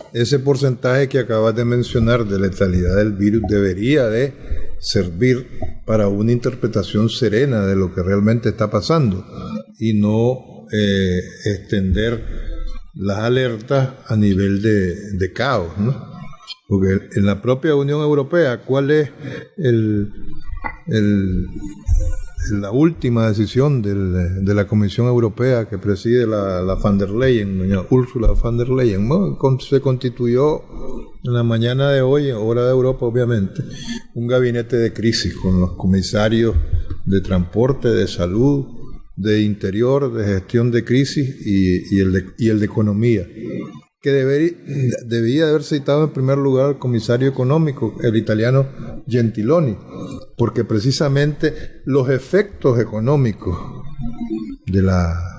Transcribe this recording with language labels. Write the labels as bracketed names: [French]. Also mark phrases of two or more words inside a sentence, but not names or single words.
[Spanish] Ese porcentaje que acabas de mencionar de letalidad del virus debería de servir para una interpretación serena de lo que realmente está pasando y no extender las alertas a nivel de caos, ¿no? Porque en la propia Unión Europea, ¿cuál es la última decisión de la Comisión Europea que preside la von der Leyen, doña Ursula von der Leyen? Bueno, se constituyó en la mañana de hoy, hora de Europa obviamente, un gabinete de crisis con los comisarios de transporte, de salud, de interior, de gestión de crisis y el de economía, que debía haber citado en primer lugar al comisario económico, el italiano Gentiloni, porque precisamente los efectos económicos de la